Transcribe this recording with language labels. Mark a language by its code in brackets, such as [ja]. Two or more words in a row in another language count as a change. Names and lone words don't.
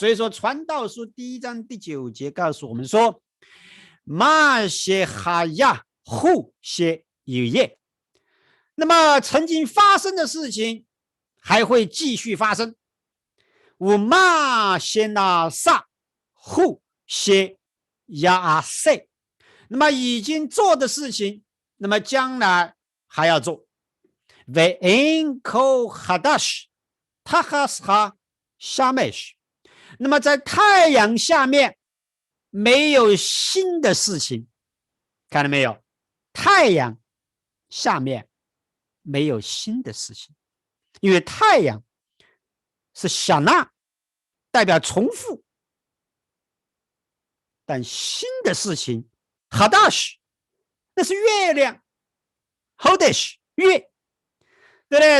[zh] 所以说传道书1章第9节告诉我们说， [he] מה שהיה הוא שיהיה, [zh] 那么曾经发生的事情还会继续发生。 [he] ומה שנעשה הוא שיעשה, [zh] 那么已经做的事情，那么将来还要做。 [he] ואין כל חדש תחת השמש, [zh] 那么在太阳下面没有新的事情，看到没有？太阳下面没有新的事情，因为太阳是小纳，代表重复，但新的事情 hadash 那是月亮 ，hodesh 月，对不对？